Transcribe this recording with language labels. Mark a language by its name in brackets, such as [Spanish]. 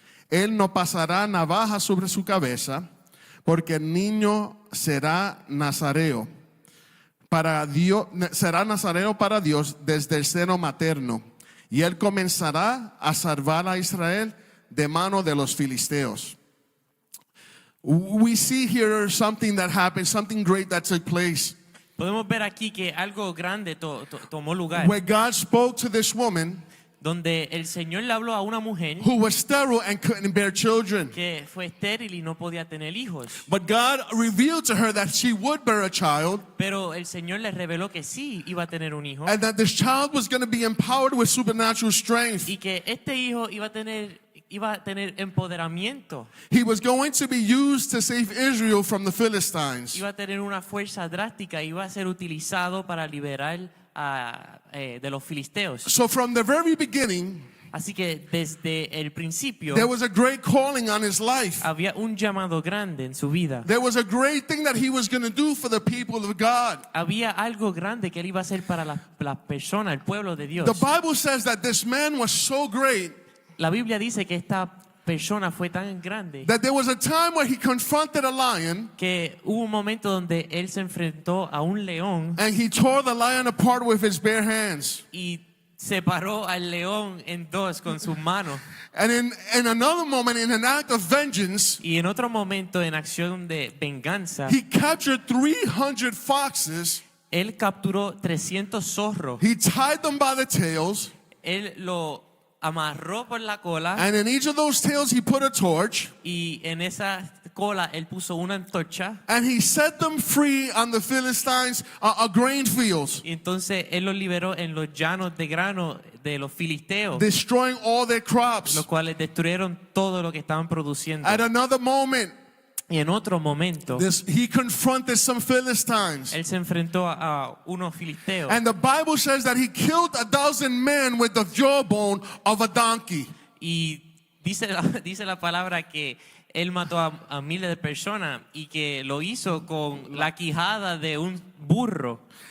[Spanish] Él no pasará navaja sobre su cabeza, porque el niño será nazareo para Dios desde el seno materno, y él comenzará a salvar a Israel de mano de los filisteos. [English] We see here something that happened, something great that took place, [Spanish] Podemos ver aquí que algo grande tomó lugar, [English] where God spoke to this woman [Spanish] donde el Señor le habló a una mujer [English] who was sterile and couldn't bear children. [Spanish] que fue estéril y no podía tener hijos. [English] But God revealed to her that she would bear a child, [Spanish] Pero el Señor le reveló que sí iba a tener un hijo [English] and that this child was going to be empowered with supernatural strength. [Spanish] y que este hijo iba a tener empoderamiento, [English] He was going to be used to save Israel from the Philistines. [Spanish] iba a tener una fuerza drástica, iba a ser utilizado para liberar de los filisteos. [English] So from the very beginning, [Spanish] Así que desde el principio [English] there was a great calling on his life. [Spanish] había un llamado grande en su vida. [English] There was a great thing that he was going to do for the people of God. [Spanish] Había algo grande que él iba a hacer para la persona, el pueblo de Dios. [English] The Bible says that this man was so great [Spanish] La Biblia dice que esta persona fue tan grande [English] that there was a time where he confronted a lion [Spanish] que hubo un momento donde él se enfrentó a un león [English] and he tore the lion apart with his bare hands. [Spanish] y separó al león en dos con sus manos. [English] And in another moment, in an act of vengeance, [Spanish] Y en otro momento, en acción de venganza, [English] he captured 300 foxes. [Spanish] él capturó 300 zorros. [English] He tied them by the tails, [Spanish] Él lo amarró por la cola [English] and in each of those tails he put a torch, [Spanish] y en esa cola él puso una antorcha. [English] and he set them free on the Philistines' grain fields, [Spanish] Y entonces él los liberó en los llanos de grano de los filisteos, [English] destroying all their crops. [Spanish] los cuales destruyeron todo lo que estaban produciendo. [English] At another moment, [Spanish] Y en otro momento, [English] he confronted some Philistines. [Spanish] él se enfrentó a unos filisteos. [English] And the Bible says that he killed 1,000 men with the jawbone of a donkey. [Spanish] Y dice la palabra que él mató a miles de personas y que lo hizo con la quijada de un burro.